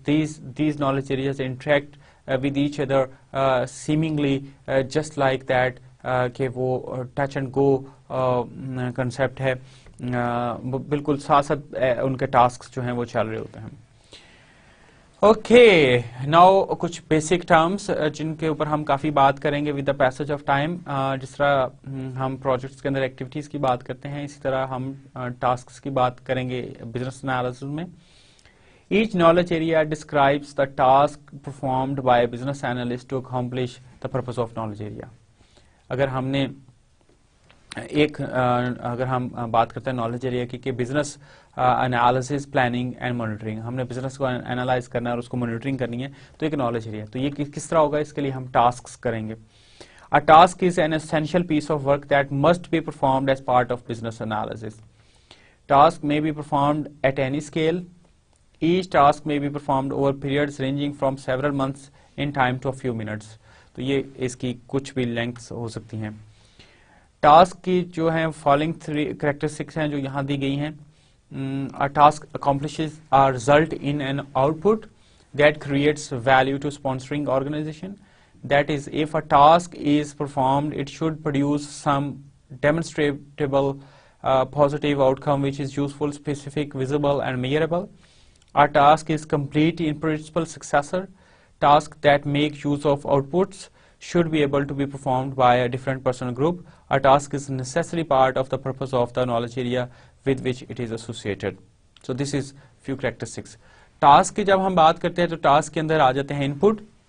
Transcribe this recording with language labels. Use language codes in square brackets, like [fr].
[en] These knowledge areas interact with each other seemingly just like that, [ur] کہ وہ touch and go concept ہے, بالکل ساتھ ساتھ ان کے ٹاسک جو ہیں وہ چل رہے ہوتے ہیں. اوکے, ناؤ کچھ بیسک ٹرمز جن کے اوپر ہم کافی بات کریں گے [en] With the passage of time. [ur] جس طرح ہم پروجیکٹس کے اندر ایکٹیویٹیز کی بات کرتے ہیں, اسی طرح ہم ٹاسکس کی بات کریں گے بزنس انالیسس میں. [en] Each knowledge area describes the task performed by a business analyst to accomplish the purpose of knowledge area. [ur] اگر ہم نے ایک اگر ہم بات کرتے ہیں نالج ایریا کی کہ business analysis planning and monitoring, ہم نے بزنس کو انالائز کرنا ہے اور اس کو مانیٹرنگ کرنی ہے، تو ایک نالج ایریا. تو یہ کس طرح ہوگا؟ اس کے لیے ہم ٹاسکس کریں گے. [en] A task is an essential piece of work that must be performed as part of business analysis. Task may be performed at any scale. Each task may be performed over periods ranging from several months in time to a few minutes. [ur] تو یہ اس کی کچھ بھی لینگتھس ہو سکتی ہیں. Task کی جو ہیں فالوئنگ 3 کریکٹرسٹکس ہیں جو یہاں دی گئی ہیں. [en] A task accomplishes a result in an output that creates value to sponsoring organization. That is, if a task is performed, it should produce some demonstrable positive outcome which is useful, specific, visible, and measurable. A task is complete in principle successor. Tasks that make use of outputs should be able to be performed by a different person group. A task is a necessary part of the purpose of the knowledge area with which it is associated. So this is few characteristics. [ur] Task کی جب ہم بات کرتے ہیں تو task کے اندر آ جاتے ہیں input.